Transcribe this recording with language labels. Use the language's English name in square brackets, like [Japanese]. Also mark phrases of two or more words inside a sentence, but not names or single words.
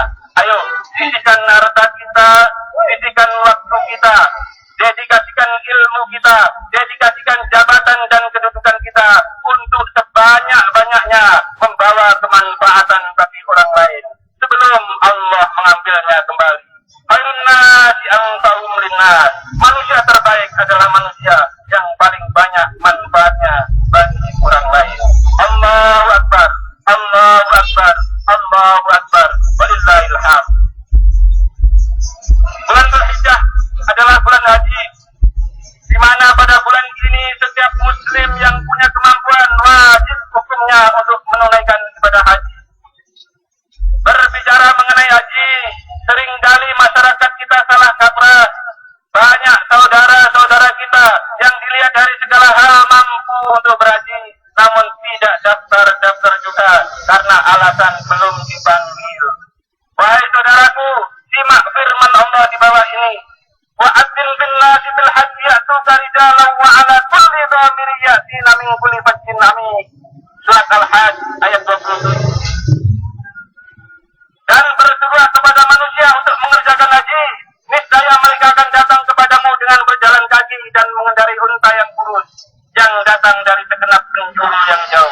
[Indonesian] Ayo, sisihkan harta kita, sisihkan waktu kita, dedikasikan ilmu kita, dedikasikan jabatan dan kedudukan kita untuk sebanyak-banyaknya membawa kemanfaatan bagi orang lain sebelum Allah mengambilnya kembali. [Arabic] خير الناس أنفعهم للناس. [Indonesian] Manusia terbaik adalah manusia yang paling banyak manfaatnya bagi orang lain. [Arabic] الله أكبر، الله أكبر، الله أكبر. ولله الحمد. [Indonesian] Bulan Dzulhijjah adalah bulan haji, di mana pada bulan ini setiap muslim yang punya kemampuan wajib hukumnya untuk menunaikan ibadah haji. Berbicara mengenai haji, seringkali masyarakat kita salah kaprah. Banyak saudara-saudara kita yang dilihat dari segala hal mampu untuk berhaji, namun tidak daftar-daftar juga karena alasan belum dipanggil. Wahai saudaraku, simak firman Allah di bawah ini. [Arabic] وأذن في الناس بالحج يأتوك رجالا وعلى كل ضامر يأتين من كل فج عميق. [Indonesian] Surat Al-Hajj ayat 27. Dan berserulah kepada manusia untuk mengerjakan haji, niscaya mereka akan datang kepadamu dengan berjalan kaki dan mengendarai unta yang kurus yang datang dari segenap penjuru yang jauh.